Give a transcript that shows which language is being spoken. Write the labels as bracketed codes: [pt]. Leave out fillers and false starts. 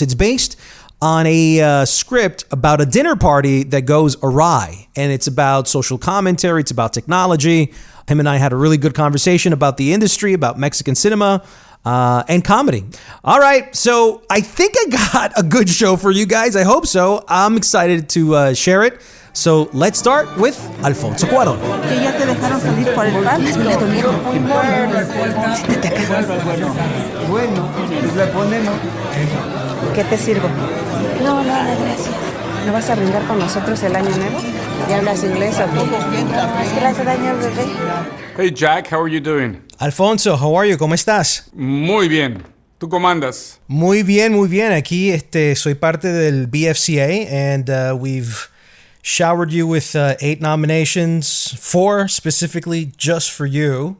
[en] It's based on a script about a dinner party that goes awry, and it's about social commentary, it's about technology. Him and I had a really good conversation about the industry, about Mexican cinema, and comedy. All right, so I think I got a good show for you guys. I hope so. I'm excited to share it. So let's start with Alfonso Cuarón. [es] Que ya te dejaron salir por el pan, le dolieron. Siéntate acá. Bueno, pues le ponemos. ¿Qué te sirvo? No, nada, gracias. ¿No vas a brindar con nosotros el año nuevo? ¿Ya hablas inglés o qué? Es que le hace daño al bebé. [en] Hey Jack, how are you doing? Alfonso, how are you? [es] ¿Cómo estás? Muy bien. ¿Tú cómo andas? Muy bien, muy bien. Aquí soy parte del BFCA, [en] and we've showered you with 8 nominations, 4 specifically just for you.